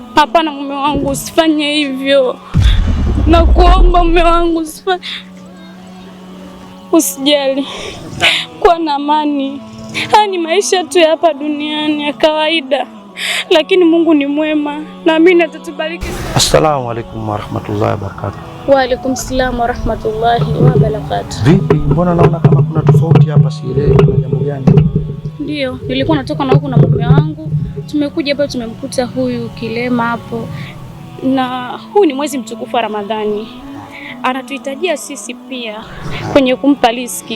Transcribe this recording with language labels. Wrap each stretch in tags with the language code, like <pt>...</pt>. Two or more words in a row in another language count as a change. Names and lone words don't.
<sw>Hapana mume wangu, usifanye hivyo. Nakuomba mume wangu, usifanye. Usijali. Kuwa na amani. Haya ni maisha tu ya hapa duniani ya kawaida. Lakini Mungu ni mwema na mimi atatubariki.</sw> <ar>السلام عليكم ورحمة الله وبركاته. وعليكم السلام ورحمة الله وبركاته.</ar> <sw>Vipi, mbona naona kama kuna tofauti hapa, sielewi kuna jambo gani? Ndio, nilikuwa natoka na huku na mume wangu. Tumekuja hapa tumemkuta huyu kilema hapo. Na huu ni mwezi mtukufu wa Ramadhani. Anatuhitajia sisi pia kwenye kumpa riziki.</sw>